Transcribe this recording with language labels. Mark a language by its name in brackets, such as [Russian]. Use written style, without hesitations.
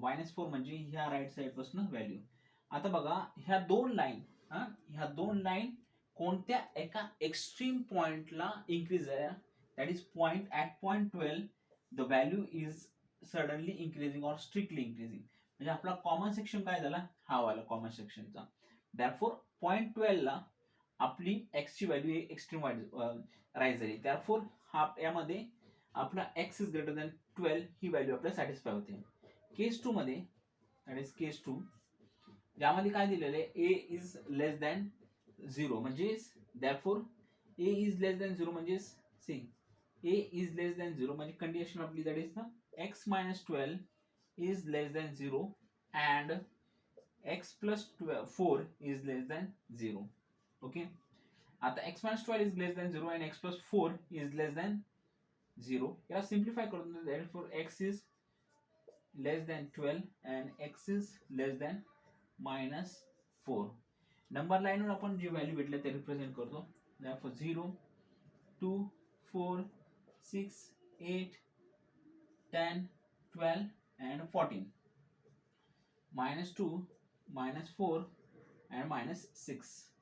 [Marathi] Minus 4 म्हणजे ह्या right side पासून व्हॅल्यू. आता बघा ह्या दोन लाईन कोणत्या एका एक्स्ट्रीम पॉइंटला इंक्रीज आहे. [English] That is at point 12 the value is suddenly increasing or strictly increasing. [Marathi] म्हणजे आपला कॉमन सेक्शन काय झाला, हा वाला कॉमन सेक्शनचा. Therefore पॉइंट 12 ला आपली x ची व्हॅल्यू एक्स्ट्रीम राईज झाली. Therefore हा यामध्ये आपला x is greater than 12 he value आपल्याला सॅटिस्फाय होते. केस 2 मध्ये [English] that is case 2 [Marathi] यामध्ये काय दिलेलं आहे, [English] a is less than 0 म्हणजे therefore a is less than 0 म्हणजे see a is less than 0 म्हणजे condition आपली that is ना x minus 12 is less than 0 and x plus 4 is less than 0. Okay. [Marathi] आता [English] x minus 12 is less than 0 and x plus 4 is less than 0. [Marathi] याला simplify करून [English] therefore x is less than 12 and x is less than minus 4. [Marathi] Number लाईनवर आपण जे value भेटले ते represent करतो. [English] therefore 0, 2, 4, 6, 8, 10, 12 and 14. Minus 2, minus 4 and minus 6.